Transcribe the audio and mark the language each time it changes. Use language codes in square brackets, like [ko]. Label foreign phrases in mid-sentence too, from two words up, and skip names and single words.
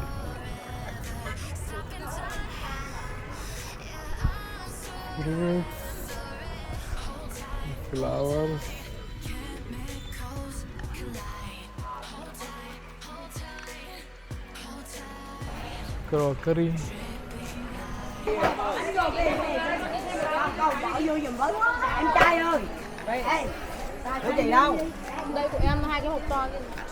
[en] flower, crockery, [vi] Em trai ơi, ê, của chị đâu? Đây của em 2 cái hộp to kia.